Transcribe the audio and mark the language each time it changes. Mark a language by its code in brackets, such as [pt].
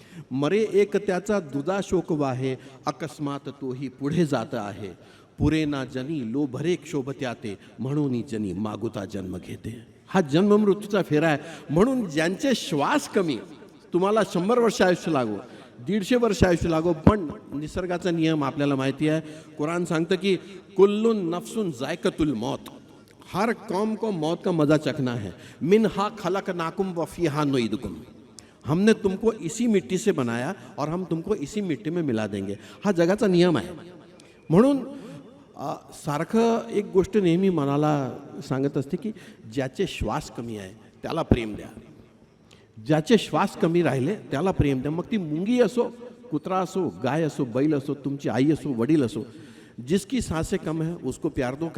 [mr] मरे एक त्याचा दुजा शोकवा आहे, अकस्मात तोही पुढे जात आहे. पुरे ना जनी लोभरे क्षोभत्याते म्हणून जनी मागुता जन्म घेते. हा जन्म मृत्यूचा फेरा आहे. म्हणून ज्यांचे श्वास कमी, तुम्हाला 100 वर्ष आयुष्य लागो, 150 वर्ष आयुष्य लागो, पण निसर्गाचा नियम आपल्याला माहिती आहे. कुरान सांगतं की [ar] कुल्लुन नफ्सुन जायकतुल मौत, [hi] हर कौम को मौत का मजा चखना है. [ar] मिनहा खलकनाकुम व फीहा नुईदुकुम, [hi] हमने तुमको इसी मिट्टी से बनाया और हम तुमको इसी मिट्टी में मिला देंगे. [mr] हा जगाचा नियम आहे. म्हणून सारखं एक गोष्ट नेहमी मनाला सांगत असते की ज्याचे श्वास कमी आहे त्याला प्रेम द्या, ज्याचे श्वास कमी राहिले त्याला प्रेम द्या. मग ती मुंगी असो, कुत्रा असो, गाय असो, बैल असो, तुमची आई असो, वडील असो, [hi] जिसकी सांसें कम है उसको प्यार दो.